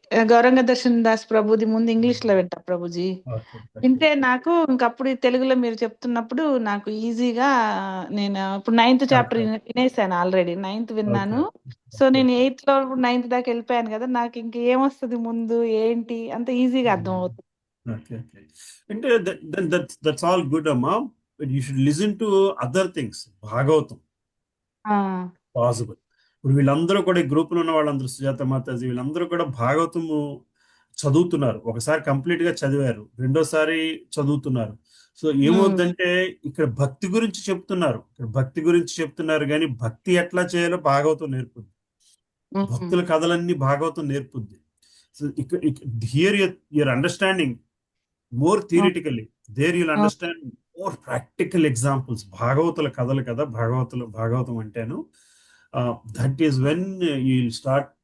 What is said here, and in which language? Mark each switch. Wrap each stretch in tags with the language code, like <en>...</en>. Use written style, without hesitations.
<te>గౌరంగ దర్శన్ దాస్ ప్రభుజీ ముందు ఇంగ్లీష్ లో వింటా ప్రభుజీ. వింటే నాకు ఇంకప్పుడు తెలుగులో మీరు చెప్తున్నప్పుడు నాకు ఈజీగా, నేను ఇప్పుడు 9th చాప్టర్ వినేసాను ఆల్రెడీ. 9th విన్నాను. సో నేను 8th లో 9th దాకా వెళ్ళిపోయాను కదా, నాకు ఇంక ఏమొస్తుంది ముందు ఏంటి అంత ఈజీగా అర్థం అవుతుంది. అంటే</te> <en>that's all good</en> <te>అమ్మా.</te> <en>But you should listen to other things.</en> <te>Bhagavatam possible. ఇప్పుడు వీళ్ళందరూ కూడా ఈ గ్రూప్ లో ఉన్న వాళ్ళందరూ, సుజాత మాతాజీ వీళ్ళందరూ కూడా భాగవతము చదువుతున్నారు. ఒకసారి కంప్లీట్ గా చదివారు, రెండోసారి చదువుతున్నారు. సో ఏమవుతుందంటే ఇక్కడ భక్తి గురించి చెప్తున్నారు కానీ భక్తి ఎట్లా చేయాలో భాగవతం నేర్పుద్ది. భక్తుల కథలన్నీ Bhagavatam నేర్పుద్ది.</te> <en>So here your understanding more theoretically, there you'll understand more practical examples.</en> <te>భాగవతుల కథలు కదా, Bhagavatam అంటేను.</te> <en>That is when you'll start</en>